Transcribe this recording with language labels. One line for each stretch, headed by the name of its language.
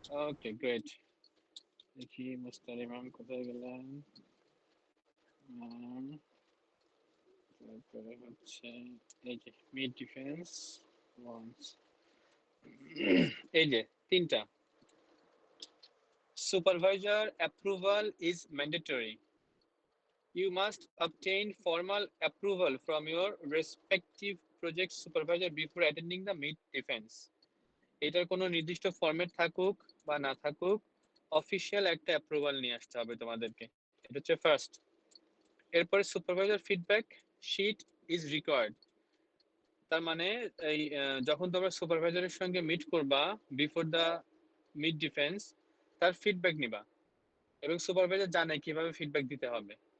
Bangla: Okay great. দেখি মুস্তার ইমাম কোথায় গেলেন। তারপরে হচ্ছে এই যে মিড ডিফেন্স ওয়ান্স, এই যে 3টা।
English: Supervisor approval is mandatory. You must obtain formal approval from your respective project supervisor before attending the mid defense.
Bangla: এটার কোনো নির্দিষ্ট ফরম্যাট থাকুক বা না থাকুক, অফিসিয়াল একটা অ্যাপ্রুভাল নিয়ে আসতে হবে তোমাদেরকে। এটা হচ্ছে ফার্স্ট। এরপরে
English: Supervisor feedback sheet is required.
Bangla: তার মানে এই যখন তোমরা সুপারভাইজারের সঙ্গে মিট করবা
English: before the mid defence,
Bangla: তার ফিডব্যাক নিবা এবং সুপারভাইজার জানে কিভাবে ফিডব্যাক দিতে হবে।